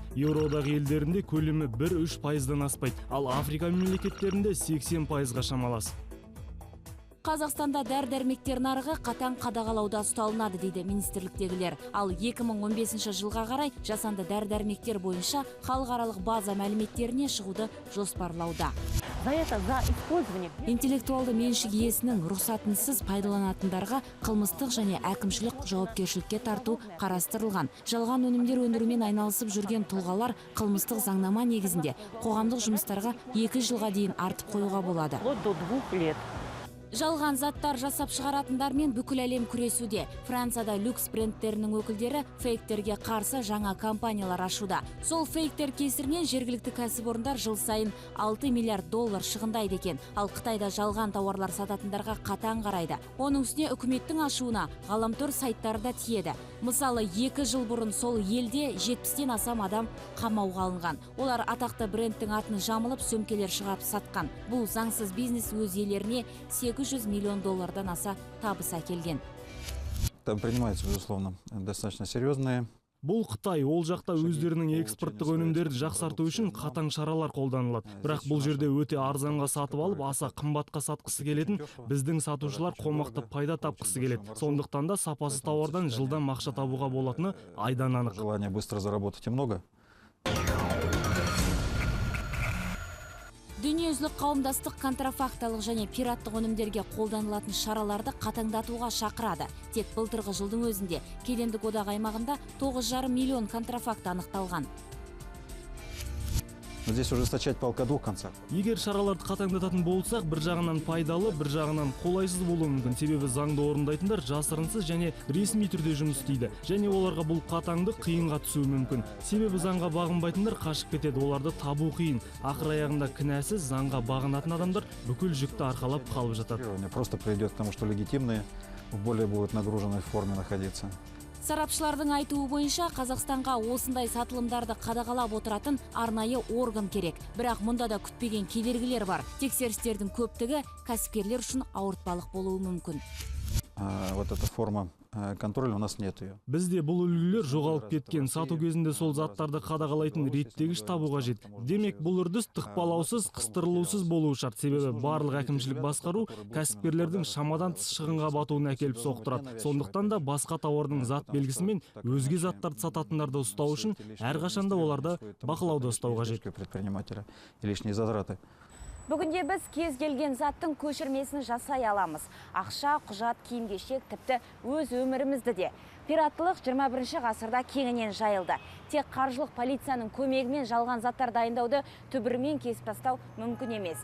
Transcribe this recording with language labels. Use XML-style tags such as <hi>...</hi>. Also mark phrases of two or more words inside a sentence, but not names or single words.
<kk>Еуродағы елдерінде көлемі 1-3%-дан аспайды, ал Африка мемлекеттерінде 80%-ға шамалас. Қазақстанда дәрі-дәрмектер нарығы қатаң қадағалауда ұсталынады дейді министрліктегілер. Ал 2015 жылға қарай жасанды дәрі-дәрмектер бойынша халықаралық база мәліметтеріне шығуды жоспарлауда.</kk> <ru>За это, за использование.</ru> <kk>Интеллектуалды меншік иесінің рұқсатынсыз пайдаланатындарға қылмыстық және әкімшілік жауапкершілікке тарту қарастырылған. Жалған өнімдер өндірумен айналысып жүрген тұлғалар қылмыстық заңнама негізінде қоғамдық жұмыстарға 2 жылға дейін артып қоюға болады.</kk> <ru>Вплоть до 2 лет.</ru> <kk>Жалған заттар жасап шығаратындармен бүкіл әлем күресуде. Францияда люкс брендтерінің өкілдері фейктерге қарсы жаңа компаниялар ашуда. Сол фейктер кесірінен жергілікті кәсіпорындар жыл сайын 6 миллиард доллар шығындайды екен. Ал Қытайда жалған тауарлар сататындарға қатаң қарайды. Оның үстіне үкіметтің ашуына ғаламтор сайттарда тиеді. Мысалы, 2 жыл бұрын сол елде 70-тен астам адам қамауға алынған. Олар атақты брендтің атын жамылып, сөмкелер шығарып сатқан. Бұл заңсыз бизнес өз иелеріне 800 миллион доллардан аса табыс әкелген.</kk> <ru>Там принимаются, безусловно, достаточно серьезные.</ru> <kk>Бұл Қытай, ол жақта өздерінің экспорттық өнімдерді жақсарту үшін қатаң шаралар қолданылады. Бірақ бұл жерде өте арзанға сатып алып, аса қымбатқа сатқысы келетін біздің сатушылар қомақты пайда тапқысы келеді. Сондықтан да сапасыз тауардан жылдам ақша табуға болатыны айдан анық.</kk> <ru>Желание быстро заработать и много.</ru> <kk>Дүниежүзілік қауымдастық контрафакталық және пираттық өнімдерге қолданылатын шараларды қатаңдатуға шақырады. Тек былтырғы жылдың өзінде кедендік одақ аймағында 9,5 миллион контрафакт анықталған.</kk> <ru>Но здесь ужесточать палка о двух концах.</ru> <kk>Егер шараларды қатаңдататын болсақ, бір жағынан пайдалы, бір жағынан қолайсыз болуы мүмкін. Себебі заңды орындайтындар жасырынсыз және ресми түрде жұмыс істейді. Және оларға бұл қатаңдық қиынға түсуі мүмкін. Себебі заңға бағынбайтындар қашып кетеді, оларды табу қиын. Ақыр аяғында кінәсіз заңға бағынатын адамдар бүкіл жүкті арқалап қалып жатады.</kk> <ru>Просто приведет к тому, что легитимные в более будут нагруженной форме находиться.</ru> <kk>Сарапшылардың айтуы бойынша Қазақстанға осындай сатылымдарды қадағалап отыратын арнайы орган керек. Бірақ мұнда да күтпеген кедергілер бар. Тексерістердің көптігі кәсіпкерлер үшін ауыртпалық болуы мүмкін.</kk> <ru>Вот эта форма контроля у нас нет ее.</ru> <kk>Бізде бұл үлгілер жоғалып кеткен. Сату кезінде сол заттарды қадағалайтын реттегіш табу қажет. Демек, бұл үрдіс тықпалаусыз, қыстырылусыз болуы шарт. Себебі барлық әкімшілік басқару кәсіпкерлердің шамадан тыс шығынға батуына әкеліп соқтырады. Сондықтан да басқа тауардың зат белгісімен өзге заттарды сататындарды ұстау үшін әрқашанда оларды бақылауда ұстау қажет.</kk> <ru>Предпринимателя и лишние затраты.</ru> <kk>Бүгінде біз кез келген заттың көшірмесін жасай аламыз. Ақша, құжат, киім-кешек, тіпті өз өмірімізді де. Пираттылық 21 ғасырда кеңінен жайылды. Тек қаржылық полицияның көмегімен жалған заттар дайындауды түбірімен кесіп тастау мүмкін емес.</kk>